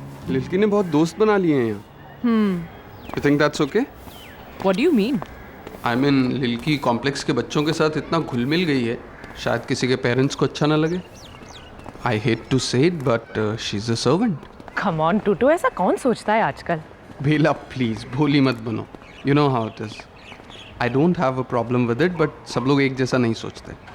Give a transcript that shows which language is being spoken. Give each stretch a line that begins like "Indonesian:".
Hindi: लिल्की ने बहुत दोस्त बना लिए हैं यहाँ।
English: You think that's okay? What do you mean? I mean,
Hindi: लिल्की complex के बच्चों के साथ इतना घुल मिल गई है, शायद किसी के पेरेंट्स को अच्छा ना लगे।
English: I hate to say it, but she's a servant. Come on,
Hindi: टूटू, ऐसा कौन सोचता है आजकल? बेला प्लीज भोली मत बनो।
English: You know how it is. I don't have a problem with it, but
Hindi: सब लोग एक जैसा नहीं सोचते।